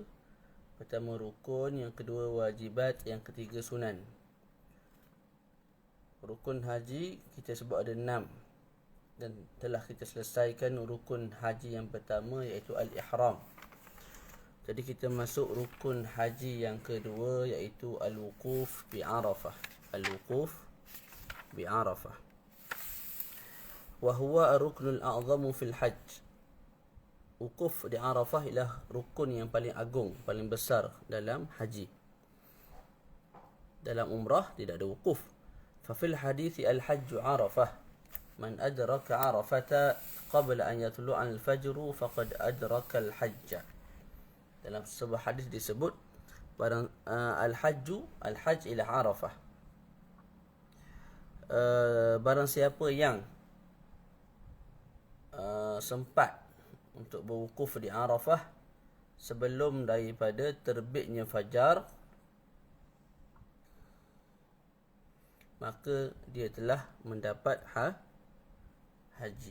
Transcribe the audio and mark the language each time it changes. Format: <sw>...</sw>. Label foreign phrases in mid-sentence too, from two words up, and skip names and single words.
<ms>Pertama rukun, yang kedua wajibat, yang ketiga sunan. Rukun haji kita sebut ada 6, dan telah kita selesaikan rukun haji yang pertama, iaitu al-ihram. Jadi kita masuk rukun haji yang kedua, iaitu</ms> <ar>الوقوف بعرفة. الوقوف بعرفة وهو الركن الأعظم في الحج.</ar> <ms>Wukuf di Arafah ialah rukun yang paling agung, paling besar dalam haji. Dalam umrah tidak ada wukuf.</ms> <ar>ففي الحديث الحج عرفة من أدرك عرفة قبل أن يطلع الفجر فقد أدرك الحج.</ar> <ms>Dalam sebuah hadis disebut</ms> <ar>الحج إلى عرفة.</ar> <ms>Barang siapa yang sempat untuk berwukuf di Arafah sebelum daripada terbitnya fajar, maka dia telah mendapat haji.</ms>